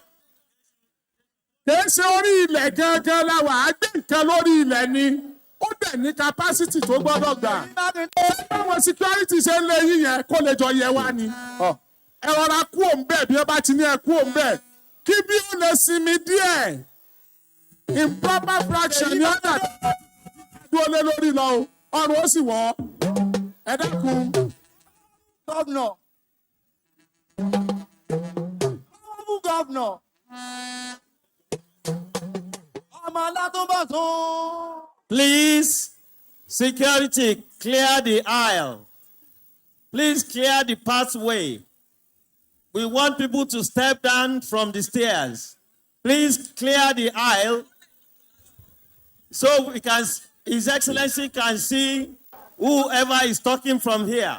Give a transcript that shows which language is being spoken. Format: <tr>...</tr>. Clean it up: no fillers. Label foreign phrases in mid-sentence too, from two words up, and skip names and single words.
<yo>Kìí ṣe orí ilẹ̀ gangan la wà á gbé nǹkan lórí ilẹ̀ ni. Ó dẹ̀ ní capacity tó gbọ́dọ̀ gbà. Báwọn security ṣe ń lé yín yẹn kó lè jọ yẹ wá ni. Ẹ rọra kú òǹbẹ̀ bí ẹ bá ti ní ẹ kú òǹbẹ̀. Kí bí ó lè sinmi díẹ̀.</yo> <en>Improper fraction</en> <yo>ni ó dà dúró lé lórí lọ o. Ọrùn ó sì wọ́. Ẹ dákun. Gọ́vnọ̀. Ọmọ gọ́vnọ̀. Ọmọ alátúbọ̀tún.</yo> <en>Please, security, clear the aisle. Please clear the pathway. We want people to step down from the stairs. Please clear the aisle so we can, His Excellency can see whoever is talking from here.</en>